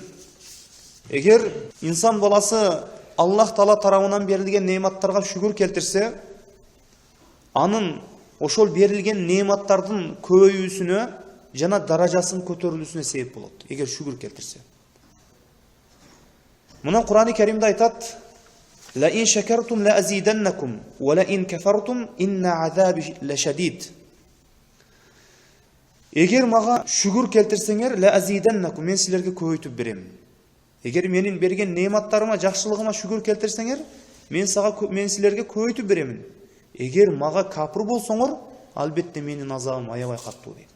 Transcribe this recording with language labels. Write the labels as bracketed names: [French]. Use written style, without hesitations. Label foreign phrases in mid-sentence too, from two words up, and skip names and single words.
[Kyrgyz] Эгер инсан баласы Аллах Таала тарабынан берилген неаматтарга шүгүр келтирсе, анын ошол берилген неаматтардын көбөйүүсүнө жана даражасынын көтөрүлүүсүнө себеп болот. Эгер шүгүр келтирсе. Мына Кур'ан-ы Каримде айтат: [Arabic] "لئن شكرتم لأزيدنكم ولئن كفرتم إن عذابي لشديد." [Kyrgyz] Эгер мага шүгүр келтирсеңер, [Arabic] لأزيدنكم, [Kyrgyz] мен силерге көбөйтүп берем. Эгер менин берген неаматтарыма, жакшылыгыма шүгүр келтирсеңер, мен силерге көбөйтүп беремин. Эгер мага капыр болсоңор, албетте менин азабым аябай каттуу дейт.